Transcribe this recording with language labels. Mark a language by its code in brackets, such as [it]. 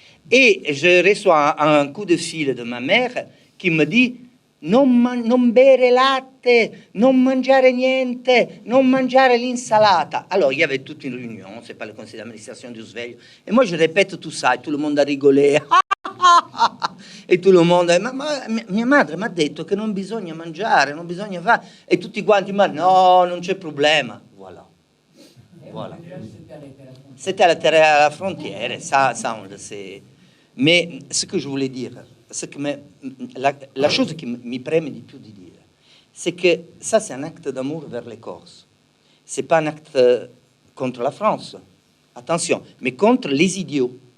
[fr] Et je reçois un coup de fil de ma mère qui me dit [it] non bere latte, non mangiare niente, non mangiare l'insalata. [fr] Alors, il y avait toute une réunion, c'est pas le conseil d'administration du Sveglio. Et moi, je répète tout ça, et tout le monde a rigolé. [it] E [fr] tout le monde, [it] mia madre mi ha detto che non bisogna mangiare, non bisogna fare. E tutti quanti, ma no, non c'è problema. [fr] Voilà. C'était à la frontière, ça on le sait. Mais ce que je voulais dire, la chose qui [it] mi preme di più di dire, [fr] c'est que ça, c'est un acte d'amour vers les Corses. C'est pas un acte contre la France, attention, mais contre les idiots.